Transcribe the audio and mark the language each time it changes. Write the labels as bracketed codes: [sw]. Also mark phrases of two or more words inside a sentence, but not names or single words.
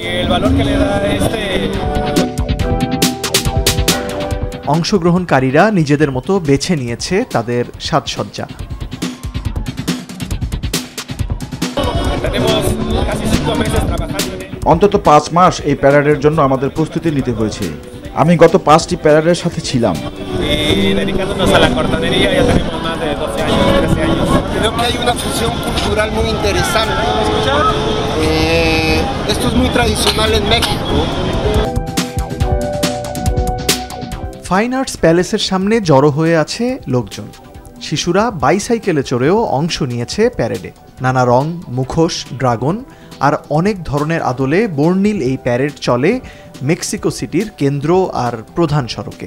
[bn] অংশগ্রহণকারীরা নিজেদের মতো বেছে নিয়েছে তাদের সাজসজ্জা। অন্তত 5 মাস এই প্যারেডের জন্য আমাদের প্রস্তুতি নিতে হয়েছে। আমি গত 5টি প্যারেডের সাথে ছিলাম। [es] Creo que hay una fusión cultural muy interesante. Esto es muy tradicional en México. [bn] ফাইন আর্টস প্যালেসের সামনে জড়ো হয়ে আছে লোকজন। শিশুরা বাইসাইকেলে চড়েও অংশ নিয়েছে প্যারেডে। নানা রং, মুখোশ, ড্রাগন আর অনেক ধরনের আদলে বর্ণিল এই প্যারেড চলে মেক্সিকো সিটির কেন্দ্র আর প্রধান সড়কে।